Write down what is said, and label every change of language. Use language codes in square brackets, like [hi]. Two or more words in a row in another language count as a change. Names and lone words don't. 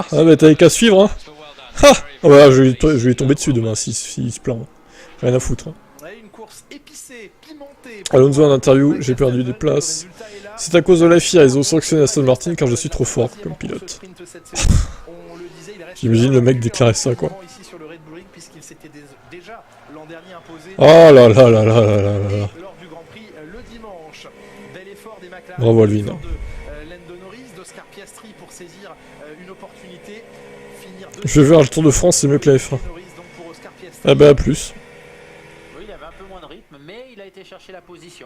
[fr] Ah bah t'avais qu'à suivre hein. Ha oh, bah, je vais lui tomber dessus demain s'il se plaint. Rien à foutre. Hein. Alonso en interview, j'ai perdu des places. C'est à cause de la FIA, ils ont sanctionné Aston Martin car je suis trop fort comme pilote. J'imagine le mec déclarer ça quoi. Oh là là là là là là là. Bravo Alvin. Je vais voir le Tour de France, c'est mieux que la F1. Ah bah à plus. Oui, il avait un peu moins de rythme, mais il a été chercher la position.